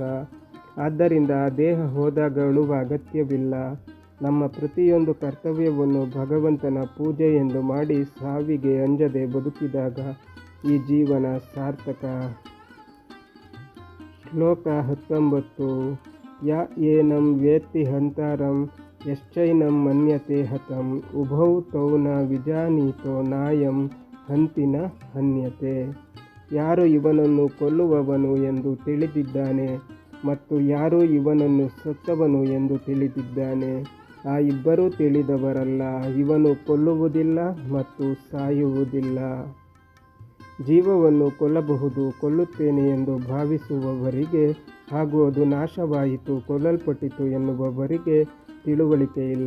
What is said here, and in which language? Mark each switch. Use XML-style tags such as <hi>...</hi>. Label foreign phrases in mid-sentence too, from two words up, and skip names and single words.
<kn>ಆದ್ದರಿಂದ ದೇಹ ಹೋದಾಗ ಅಳುವ ಅಗತ್ಯವಿಲ್ಲ. ನಮ್ಮ ಪ್ರತಿಯೊಂದು ಕರ್ತವ್ಯವನ್ನು ಭಗವಂತನ ಪೂಜೆ ಎಂದು ಮಾಡಿ ಸಾವಿಗೆ ಅಂಜದೆ ಬದುಕಿದಾಗ ಈ ಜೀವನ ಸಾರ್ಥಕ. ಶ್ಲೋಕ 19.</kn> <sa>ಯ ಏನಂ ವೇತ್ತಿ ಹಂತಾರಂ ಯಶ್ಚೈನಂ ಮನ್ಯತೆ ಹತಂ ಉಭೌ ತೌ ನ ವಿಜಾನೀತೋ ನಾಯಂ ಹಂತಿ ನ ಹನ್ಯತೆ.</sa> <kn>ಯಾರು ಇವನನ್ನು ಕೊಲ್ಲುವವನು ಎಂದು ತಿಳಿದಿದ್ದಾನೆ ಮತ್ತು ಯಾರು ಇವನನ್ನು ಸತ್ತವನು ಎಂದು ತಿಳಿದಿದ್ದಾನೆ, ಆ ಇಬ್ಬರೂ ತಿಳಿದವರಲ್ಲ. ಇವನು ಕೊಲ್ಲುವುದಿಲ್ಲ ಮತ್ತು ಸಾಯುವುದಿಲ್ಲ. ಜೀವವನ್ನು ಕೊಲ್ಲಬಹುದು, ಕೊಲ್ಲುತ್ತೇನೆ ಎಂದು ಭಾವಿಸುವವರಿಗೆ ಹಾಗೂ ಅದು ನಾಶವಾಯಿತು, ಕೊಲ್ಲಲ್ಪಟ್ಟಿತು ಎನ್ನುವವರಿಗೆ ತಿಳುವಳಿಕೆ ಇಲ್ಲ.</kn>